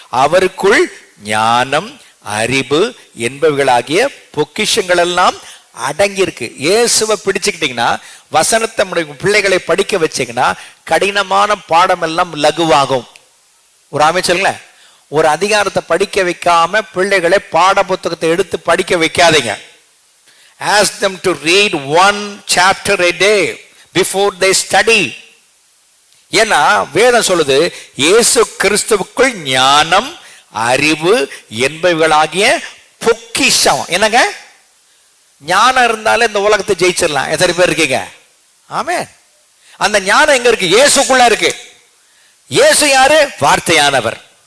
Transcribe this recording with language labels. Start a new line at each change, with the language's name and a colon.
Tamil: அவருக்குள் ஞானம் அறிவு என்பவைகளாகிய பொக்கிஷங்கள் எல்லாம் அடங்கியிருக்கு. இயேசுவை பிடிச்சுக்கிட்டீங்கன்னா, வசனத்தை பிள்ளைகளை படிக்க வச்சீங்கன்னா கடினமான பாடம் எல்லாம் லகுவாகும். ஒரு ஆமென் சொல்லுங்களேன். ஒரு அதிகாரத்தை படிக்க வைக்காம பிள்ளைகளை பாட புத்தகத்தை எடுத்து படிக்க வைக்காதீங்க.
English: Ask them to read 1 chapter a day before they study.
Tamil: ஏன்னா வேதம் சொல்லுது, இயேசு கிறிஸ்துவுக்குள் ஞானம் அறிவு என்பவைகளாகிய பொக்கிஷம். என்னங்க, ஞானம் இருந்தாலே இந்த உலகத்தை ஜெயிச்சிடலாம். எத்தனை பேர் இருக்கீங்க? ஆமென். அந்த ஞானம் எங்க இருக்கு? இயேசுக்குள்ள இருக்கு. இயேசு யாரு? வார்த்தையானவர்.